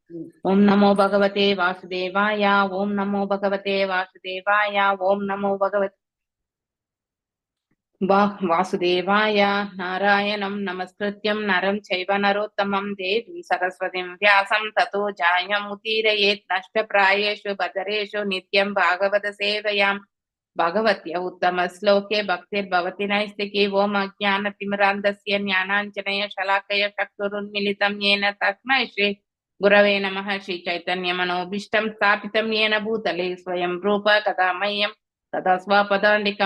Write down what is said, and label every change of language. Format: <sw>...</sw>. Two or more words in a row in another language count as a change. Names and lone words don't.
<sa>ॐ नमो भगवते वासुदेवाय, ॐ नमो भगवते वासुदेवाय, ॐ नमो भगवते वासुदेवाय. नारायणं नमस्कृत्यं नरं चैव नरोत्तमं देवीं सरस्वतीं व्यासं ततो जायमुदीरयेत् नष्टप्रायेषु पदरेषु नित्यं भागवत सेवयाम्. भगवत्य उत्तम श्लोके भक्तिर्भवति नैस्तिकी। ओम अज्ञानतिमिरान्धस्य ज्ञानाञ्जनय शलाकय चक्षुरुन्मीलितं येन तस्मै श्री गुरवे नमः। श्री चैतन्य मनोभीष्टं स्थापितं येन भूतले स्वयं रूप कदा मह्यं तदा स्वपदान्तिकं।</sa>